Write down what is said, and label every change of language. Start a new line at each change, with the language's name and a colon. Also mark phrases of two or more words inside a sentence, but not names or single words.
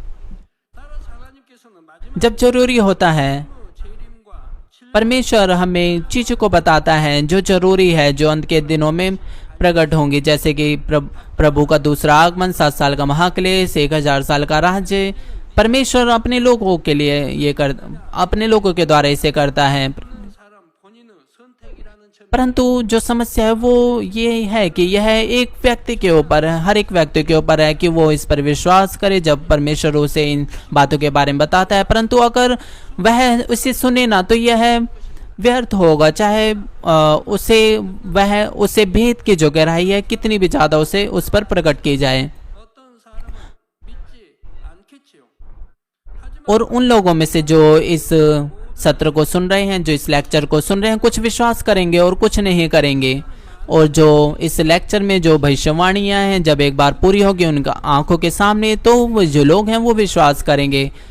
Hindi: जब जरूरी होता है परमेश्वर हमें चीजों को बताता है जो जरूरी है, जो अंत के दिनों में प्रकट होंगी, जैसे कि प्रभु का दूसरा आगमन, 7 साल का महाक्लेश, 1000 साल का राज्य। परमेश्वर अपने लोगों के लिए अपने लोगों के द्वारा इसे करता है।
Korean: 사람 본인의 선택이라는 점이
Hindi: परंतु जो समस्या है वो ये है कि यह एक व्यक्ति के ऊपर है, हर एक व्यक्ति के ऊपर है कि वो इस पर विश्वास करे जब परमेश्वर उसे इन बातों के बारे में बताता है। परंतु अगर वह उसे सुने ना तो यह व्यर्थ होगा, चाहे उसे भेद की जो गहराई है कितनी भी ज्यादा उसे उस पर प्रकट की जाए।
Korean: 어떤 사람은 믿지 않겠지요.
Hindi: और उन लोगों में से जो इस सत्र को सुन रहे हैं, जो इस लेक्चर को सुन रहे हैं, कुछ विश्वास करेंगे और कुछ नहीं करेंगे। और जो इस लेक्चर में जो भविष्यवाणियां हैं जब एक बार पूरी होगी उनका आंखों के सामने, तो वो जो लोग हैं वो विश्वास करेंगे।